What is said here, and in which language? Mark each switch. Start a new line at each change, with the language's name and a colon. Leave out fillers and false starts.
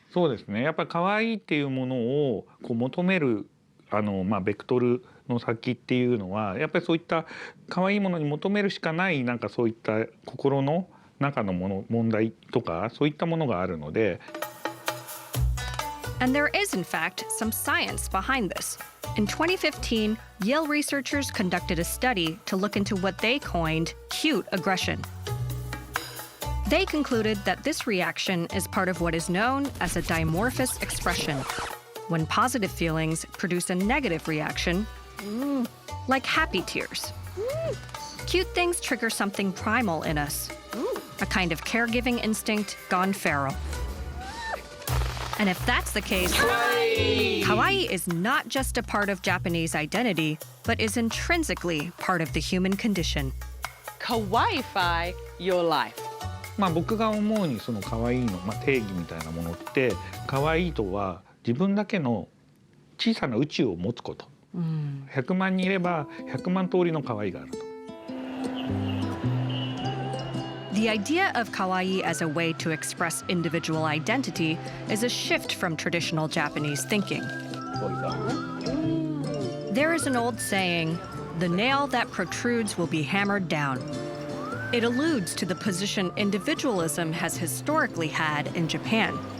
Japanese: そうですね。やっぱり可愛いっていうものをこう求めるベクトルの先っていうのはやっぱりそういった可愛いものに求めるしかないなんかそういった心の中の問題とかそういったものがあるので。
English: And there is, in fact, some science behind this. In 2015, Yale researchers conducted a study to look into what they coined cute aggression. They concluded that this reaction is part of what is known as a dimorphous expression, when positive feelings produce a negative reaction, like happy tears. Cute things trigger something primal in us, a kind of caregiving instinct gone feral. And if that's the case, Kawaii is not just a part of Japanese identity, but is intrinsically part of the human condition. Kawaii-fy your life.
Japanese: 僕が思うにその可愛いの、定義みたいなものって可愛いとは自分だけの小さな宇宙を持つこと、100万人いれば100万通りの可愛いがあると。
English: The idea of kawaii as a way to express individual identity is a shift from traditional Japanese thinking. There is an old saying, "The nail that protrudes will be hammered down." It alludes to the position individualism has historically had in Japan.